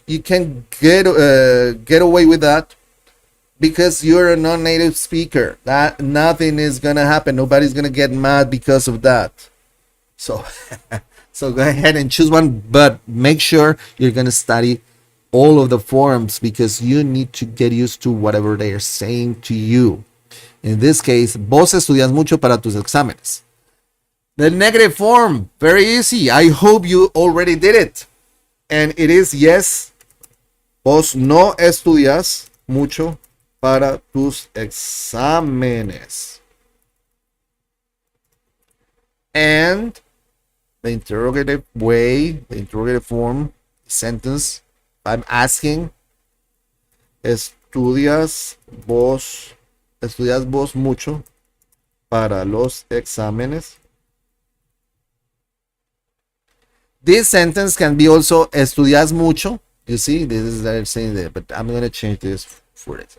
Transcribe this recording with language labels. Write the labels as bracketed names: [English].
[English] You can get away with that because you're a non-native speaker. That nothing is gonna happen. Nobody's gonna get mad because of that. So so go ahead and choose one, but make sure you're gonna study all of the forms because you need to get used to whatever they are saying to you. In this case, [Spanish] vos estudias mucho para tus exámenes. [English] The negative form, very easy. I hope you already did it. And it is, yes, [Spanish] vos no estudias mucho para tus exámenes. [English] And the interrogative way, the interrogative form, sentence, I'm asking, [Spanish] ¿estudias vos mucho para los exámenes? [English] This sentence can be also, [Spanish] ¿estudias mucho? [English] You see, this is what I'm saying there, but I'm going to change this for it.